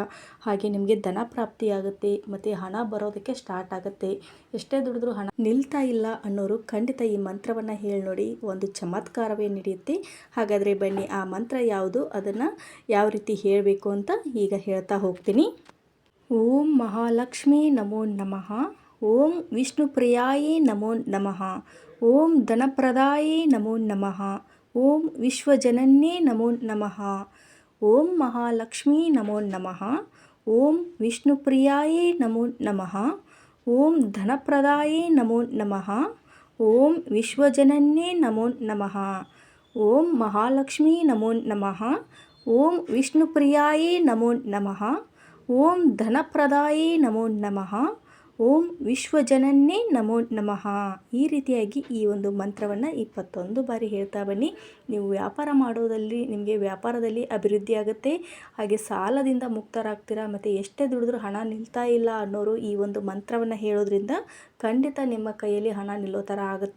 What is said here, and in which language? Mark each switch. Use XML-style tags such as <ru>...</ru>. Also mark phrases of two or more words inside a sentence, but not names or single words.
<kn>ಹಾಗೆ ನಿಮಗೆ ಧನ ಪ್ರಾಪ್ತಿಯಾಗುತ್ತೆ ಮತ್ತು ಹಣ ಬರೋದಕ್ಕೆ ಸ್ಟಾರ್ಟ್ ಆಗುತ್ತೆ. ಎಷ್ಟೇ ದುಡಿದ್ರೂ ಹಣ ನಿಲ್ತಾ ಇಲ್ಲ ಅನ್ನೋರು ಖಂಡಿತ ಈ ಮಂತ್ರವನ್ನು ಹೇಳಿ ನೋಡಿ, ಒಂದು ಚಮತ್ಕಾರವೇ ನಡೆಯುತ್ತೆ. ಹಾಗಾದರೆ ಬನ್ನಿ, ಆ ಮಂತ್ರ ಯಾವುದು, ಅದನ್ನು ಯಾವ ರೀತಿ ಹೇಳಬೇಕು ಅಂತ ಈಗ ಹೇಳ್ತಾ ಹೋಗ್ತೀನಿ.</kn> <sa>ಓಂ ಮಹಾಲಕ್ಷ್ಮೀ ನಮೋ ನಮಃ. ಓಂ ವಿಷ್ಣುಪ್ರಿಯಾಯೇ ನಮೋ ನಮಃ. ಓಂ ಧನಪ್ರದಾಯೇ ನಮೋ ನಮಃ. ಓಂ ವಿಶ್ವಜನನ್ಯೇ ನಮೋ ನಮಃ. ಓಂ ಮಹಾಲಕ್ಷ್ಮೀ ನಮೋ ನಮಃ. ಓಂ ವಿಷ್ಣುಪ್ರಿಯಾಯೇ ನಮೋ ನಮಃ. ಓಂ ಧನಪ್ರದಾಯೇ ನಮೋ ನಮಃ. ಓಂ ವಿಶ್ವಜನನ್ಯೇ ನಮೋ ನಮಃ. ಓಂ ಮಹಾಲಕ್ಷ್ಮೀ ನಮೋ ನಮಃ. ಓಂ ವಿಷ್ಣುಪ್ರಿಯಾಯೇ ನಮೋ ನಮಃ. ಓಂ ಧನಪ್ರದಾಯೇ ನಮೋ ನಮಃ. ಓಂ ವಿಶ್ವಜನನ್ಯೇ ನಮೋ ನಮಃ.</sa> <kn>ಈ ರೀತಿಯಾಗಿ ಈ ಒಂದು ಮಂತ್ರವನ್ನು 21 ಬಾರಿ ಹೇಳ್ತಾ ಬನ್ನಿ. ನೀವು ವ್ಯಾಪಾರ ಮಾಡೋದಲ್ಲಿ ನಿಮಗೆ ವ್ಯಾಪಾರದಲ್ಲಿ ಅಭಿವೃದ್ಧಿ ಆಗುತ್ತೆ. ಹಾಗೆ ಸಾಲದಿಂದ ಮುಕ್ತರಾಗ್ತೀರಾ. ಮತ್ತು ಎಷ್ಟೇ ದುಡಿದ್ರೂ ಹಣ ನಿಲ್ತಾ ಇಲ್ಲ ಅನ್ನೋರು ಈ ಒಂದು ಮಂತ್ರವನ್ನು ಹೇಳೋದ್ರಿಂದ ಖಂಡಿತ ನಿಮ್ಮ ಕೈಯಲ್ಲಿ ಹಣ ನಿಲ್ಲೋ ಥರ ಆಗುತ್ತೆ.</kn>